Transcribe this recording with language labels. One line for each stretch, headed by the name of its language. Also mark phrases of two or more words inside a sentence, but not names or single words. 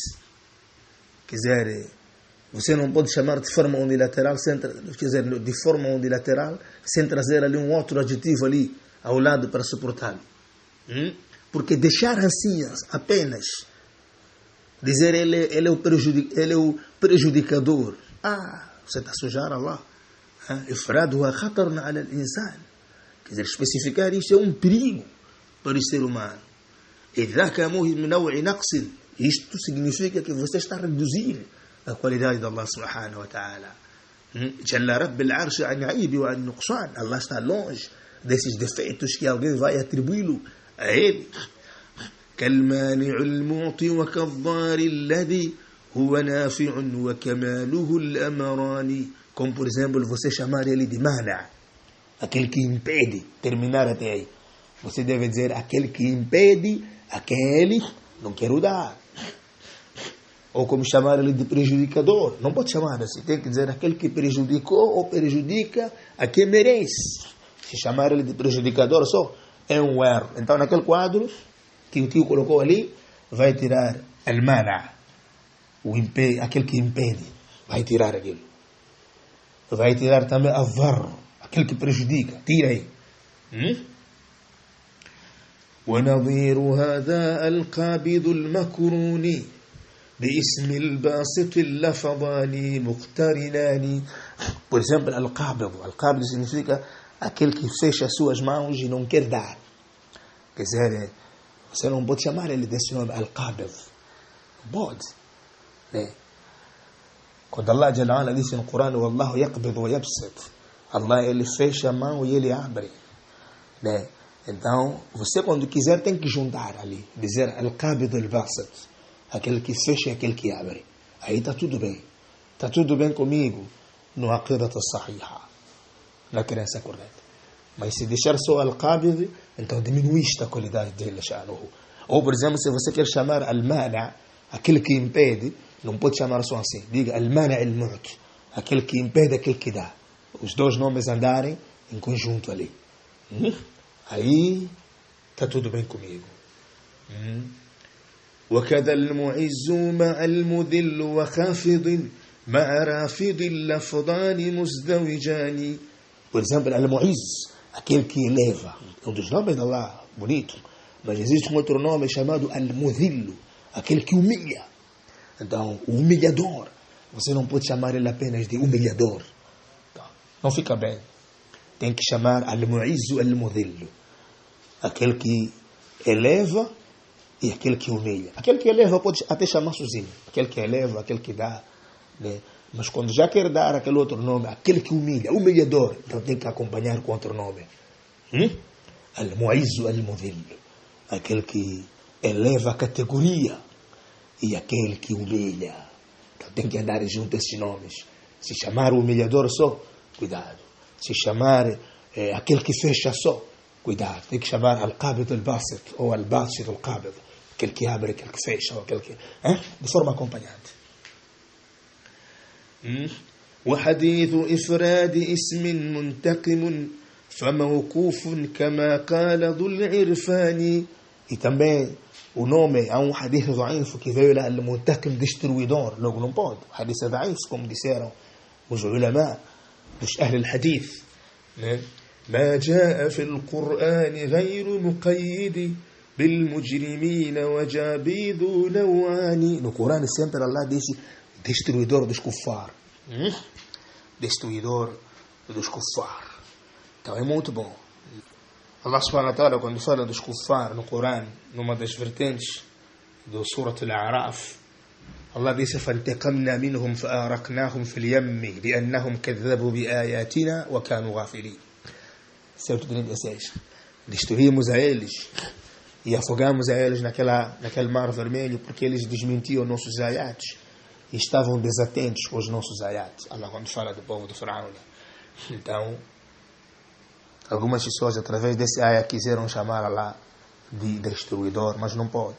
Portuguese: Quer dizer, você não pode chamar de forma unilateral, sem trazer ali um outro adjetivo ali ao lado para suportá-lo. Porque deixar assim apenas dizer ele é o prejudicador. Você está a sujar Allah.
Arabic: إفرادها خطر على الإنسان.
Portuguese: Quer dizer, especificar isto é um perigo para o ser humano. Isto significa que você está a reduzir a qualidade de Allah
Arabic: سبحانه وتعالى. جل رب العرش عن عيب وعن نقصان.
Portuguese: Allah está longe desses defeitos que alguém vai atribuí-lo a ele.
Arabic: كالمانع المعطي وكالضار الذي هو نافع وكماله الأمران.
Portuguese: Como por exemplo, você chamar ele de mana, aquele que impede, terminar até aí. Você deve dizer aquele que impede a quem ele não quer dar. Ou como chamar ele de prejudicador. Não pode chamar assim, tem que dizer aquele que prejudicou ou prejudica a quem merece. Se chamar ele de prejudicador só é um erro. Então naquele quadro que o tio colocou ali, vai tirar Al-mana, aquele que impede, vai tirar aquilo. Vai tirar também al-dharr, aquele que prejudica, tira aí.
Arabic: ونظير هذا القابض المكرون باسم الباسط اللفظان مقترنان.
Portuguese: Por exemplo, al-qabid significa aquele que fecha as suas mãos e não quer dar. Quer dizer, você não pode chamar ele desse nome, al-qabid. Pode. Né? Quando Allah
Arabic: جل وعلا
Portuguese: disse no Corão,
Arabic: والله يقبض ويبسط,
Portuguese: Allah ele fecha a mão e ele abre. Né? Então, você quando quiser tem que juntar ali, dizer
Arabic: القابض الباسط,
Portuguese: aquele que fecha e aquele que abre. Aí está tudo bem. Está tudo bem comigo no
Arabic: العقيدة الصحيحة,
Portuguese: na crença correta. Mas se deixar só al-qabid, então diminuíste a qualidade dele, sha'nuhu. Ou, por exemplo, se você quer chamar al-mana', aquele que impede, não pode chamar só assim. Diga
Arabic: المانع المعطي,
Portuguese: aquele que impede, aquele que dá. Os dois nomes andarem em conjunto ali. Aí está tudo bem comigo.
Arabic: وكذا المعز مع المذل وخافض مع رافض اللفظان مزدوجان.
Portuguese: Por exemplo, al-mu'izz, aquele que eleva. É um dos nomes de Allah, bonito. Mas existe um outro nome chamado al-mudhillu, aquele que humilha. Então, o humilhador, você não pode chamar ele apenas de humilhador. Não fica bem. Tem que chamar
Arabic: المعز المذل,
Portuguese: aquele que eleva e aquele que humilha. Aquele que eleva pode até chamar sozinho. Aquele que eleva, aquele que dá. Né? Mas quando já quer dar aquele outro nome, aquele que humilha, humilhador, então tem que acompanhar com outro nome.
Arabic: المعز المذل,
Portuguese: aquele que eleva a categoria e aquele que humilha. Então tem que andar junto esses nomes. Se chamar o humilhador só, cuidado. Se chamar aquele que fecha só, cuidado. Tem que chamar
Arabic: القابض الباسط
Portuguese: ou
Arabic: الباسط القابض,
Portuguese: aquele que abre, aquele que fecha, ou aquele que... de forma acompanhante.
Arabic: وحديث إفراد اسم منتقم فموقوف كما قال ذو العرفان.
Portuguese: E também o nome, há um
Arabic: حديث ضعيف
Portuguese: que veio lá, al-muntaqim, destruidor. Logo não pode. O hadith é da'if, como disseram os ulama dos
Arabic: أهل الحديث. ما جاء في القرآن غير مقيد بالمجرمين وجابيذ نوعان.
Portuguese: No Corão sempre Allah diz destruidor dos kuffar. Destruidor dos kuffar. Então é muito bom. Allah
Arabic: سبحانه وتعالى,
Portuguese: quando fala dos kuffar no Corão, numa das vertentes do Surat al-A'raf, Allah disse
Arabic: فانتقمنا منهم فأغرقناهم في اليم بأنهم كذبوا بآياتنا وكانوا غافلين.
Portuguese: Certo, 36. Destruímos a eles e afogamos a eles naquele mar vermelho porque eles desmentiam nossos ayats e estavam desatentos com os nossos ayats. Allah quando fala do povo do Faraó. Então, algumas pessoas através desse ayat quiseram chamar Allah de destruidor, mas não pode.